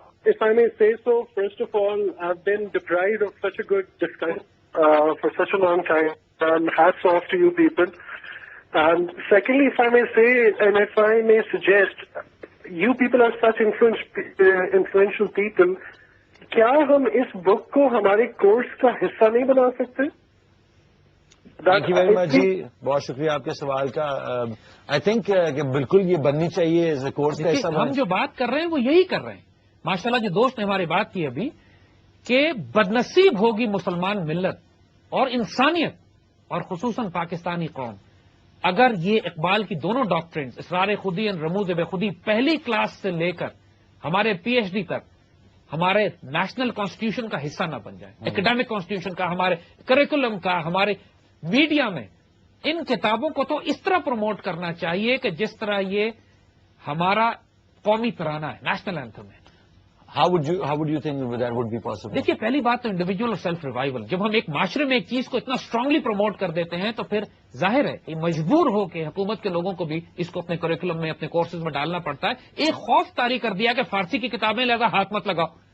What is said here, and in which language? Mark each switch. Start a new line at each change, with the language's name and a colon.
English: If I may say so, first of all, I've been deprived of such a good discussion for such a long time. And hats off to you people. And secondly, if I may say, and if I may suggest, you people are such influential people.
Urdu: کیا ہم اس بک کو ہمارے course کا حصہ نہیں بنا سکتے؟
English: thank you very much
Urdu: جی، بہت شکریہ آپ کے سوال کا. آئی تھنک کہ بالکل یہ بننی چاہیے ایز اے کورس کا حصہ. ہم جو بات کر رہے ہیں وہ یہی کر رہے ہیں. ماشاءاللہ جو دوست نے ہماری بات کی ابھی کہ بدنصیب ہوگی مسلمان ملت اور انسانیت اور خصوصاً پاکستانی قوم اگر یہ اقبال کی دونوں ڈاکٹرنز اسرار خودی اور رموز بے خودی پہلی کلاس سے لے کر ہمارے پی ایچ ڈی تک ہمارے نیشنل کانسٹیٹیوشن کا حصہ نہ بن جائے، ایکڈیمک کانسٹیٹیوشن کا، ہمارے کریکولم کا، ہمارے میڈیا میں ان کتابوں کو تو اس طرح پروموٹ کرنا چاہیے کہ جس طرح یہ ہمارا قومی ترانہ ہے، نیشنل اینتھم ہے.
English: How would you think that would be possible?
Urdu: دیکھیے پہلی بات تو انڈیویجول اور سیلف ریوائول. جب ہم ایک معاشرے میں ایک چیز کو اتنا اسٹرانگلی پروموٹ کر دیتے ہیں تو پھر ظاہر ہے کہ مجبور ہو کے حکومت کے لوگوں کو بھی اس کو اپنے کریکولم میں، اپنے کورسز میں ڈالنا پڑتا ہے. ایک خوف طاری کر دیا کہ فارسی کی کتابیں لگا ہاتھ مت لگاؤ.